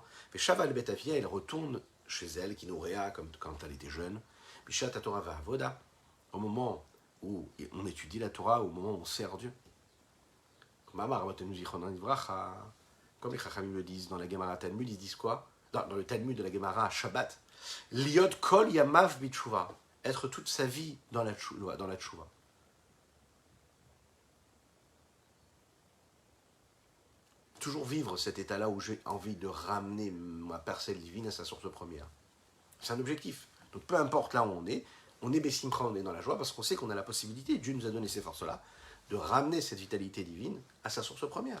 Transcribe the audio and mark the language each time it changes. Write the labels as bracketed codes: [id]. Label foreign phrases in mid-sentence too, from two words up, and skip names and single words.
[fr] Elle retourne chez elle, qui nourrit comme quand elle était jeune. Au moment où on étudie la Torah, au moment où on sert Dieu. Comme les Chachamim le disent dans la Gemara Talmud, ils disent quoi? Dans le Talmud de la Gemara à Shabbat, [he] להיות כל ימיו בתשובה, [fr] être toute sa vie dans la tshuva. Toujours vivre cet état-là où j'ai envie de ramener ma parcelle divine à sa source première. C'est un objectif. Donc peu importe là où on est Bessimcha, on est dans la joie, parce qu'on sait qu'on a la possibilité, Dieu nous a donné ces forces-là, de ramener cette vitalité divine à sa source première.